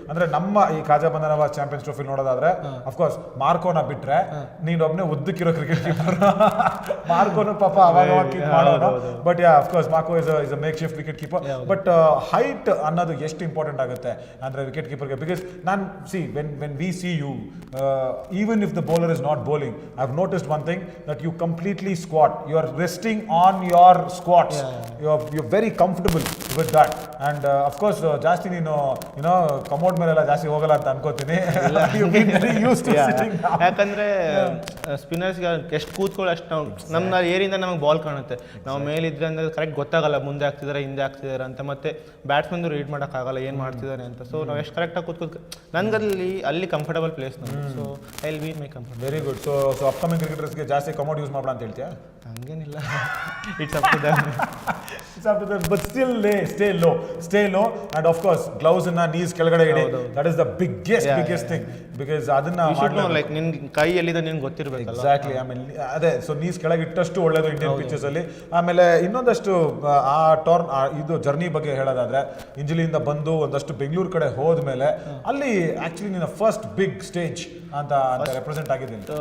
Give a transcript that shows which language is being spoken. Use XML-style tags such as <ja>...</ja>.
<kn>ಅಂದ್ರೆ ನಮ್ಮ ಈ ಖಾಜಾ ಬಂಧನವಾಸ್ ಚಾಂಪಿಯನ್ಸ್ ಟ್ರೋಫಿ ನೋಡೋದಾದ್ರೆ ಅಫ್ಕೋರ್ಸ್ ಮಾರ್ಕೋನ ಬಿಟ್ರೆ ನೀನೊಬ್ನೇ ಉದ್ದಕ್ಕಿರೋ ಕ್ರಿಕೆಟ್ ಕೀಪರ್. ಮಾರ್ಕೋನು ಪಾಪ ಅವಾಗ ಮಾಡೋನು.</kn> <en>But yeah of course Marco is a makeshift wicket keeper.</en> <kn>But height ಅನ್ನೋದು ಎಷ್ಟು ಇಂಪಾರ್ಟೆಂಟ್ ಆಗುತ್ತೆ ಅಂದ್ರೆ ವಿಕೆಟ್ ಕೀಪರ್ಗೆ?</kn> <en>Because ನಾನು when we see you, even if the bowler is not bowling, I've noticed one thing, that you completely squat. You are resting on your squats. You're very comfortable with that. And of course</en> <kn>ಜಾಸ್ತಿ ನೀನು commode ಮೇಲೆಲ್ಲ ಜಾಸ್ತಿ ಹೋಗಲ್ಲ ಅಂತ ಅನ್ಕೋತೀನಿ.</kn> <en>You've been very used to sitting down.</en> <kn>ಯಾಕಂದ್ರೆ ಸ್ಪಿನ್ನರ್ಸ್ಗೆ ಎಷ್ಟು ಕೂತ್ಕೊಳ್ಳೋ ಅಷ್ಟು ನಮ್ಮ ಏರಿಂದ ನಮಗೆ ಬಾಲ್ ಕಾಣುತ್ತೆ. ನಾವು ಮೇಲಿದ್ರೆ ಅಂದ್ರೆ ಕರೆಕ್ಟ್ ಗೊತ್ತಾಗಲ್ಲ ಮುಂದೆ ಆಗ್ತಿದಾರೆ ಹಿಂದೆ ಆಗ್ತಿದಾರೆ ಅಂತ. ಮತ್ತೆ ಬ್ಯಾಟ್ಸ್ಮನ್ ರೀಡ್ ಮಾಡೋಕ್ಕಾಗಲ್ಲ ಏನು ಮಾಡ್ತಿದ್ದಾನೆ ಅಂತ. ಸೊ ನಾವು ಎಷ್ಟು ಕರೆಕ್ಟಾಗಿ ಕೂತ್ಕೊಂಡು ನನಗಲ್ಲಿ ಅಲ್ಲಿ ಕಂಫರ್ಟಬಲ್ ಪ್ಲೇಸ್ ನಮಗೆ.</kn> <en>So I will be my comfort. Very good.</en> <kn>So upcoming ಕ್ರಿಕೆಟರ್ಸ್ಗೆ ಜಾಸ್ತಿ ಕಮೋಡ್ ಯೂಸ್ ಮಾಡೋಣ ಅಂತ ಹೇಳ್ತೀಯಾ? ಹಂಗೇನಿಲ್ಲ,</kn> <en>It's up to them. But still stay low, and of course gloves and knees</en> <kn>ಕೆಳಗಡೆ ಇಡಿ.</kn> <en>That is the biggest thing.</en> <kn>Because ಅದನ್ನ like ನಿನ್ ಕೈ ಎಲ್ಲಿದೆ ನಿನ್ಗೆ ಗೊತ್ತಿರಬೇಕಲ್ಲ.</kn> <en>Exactly.</en> <kn>ಆಮೇಲೆ ಅದೇ ಸೊ ನೀಸ್ ಕೆಳಗೆ ಇಟ್ಟಷ್ಟು ಒಳ್ಳೇದು ಇಂಡಿಯನ್ ಪಿಚಸ್ ಅಲ್ಲಿ. ಆಮೇಲೆ ಇನ್ನೊಂದಷ್ಟು ಆ ಇದು ಜರ್ನಿ ಬಗ್ಗೆ ಹೇಳೋದಾದ್ರೆ, ಇಂಜಲಿಯಿಂದ ಬಂದು ಒಂದಷ್ಟು ಬೆಂಗಳೂರು ಕಡೆ ಹೋದ್ಮೇಲೆ ಅಲ್ಲಿ ಆಕ್ಚುಲಿ ನಿನ್ನ ಫಸ್ಟ್ ಬಿಗ್ ಸ್ಟೇಜ್ ಅಂತ ರೆಪ್ರೆಸೆಂಟ್ ಆಗಿದ್ದೀನಿ.</kn>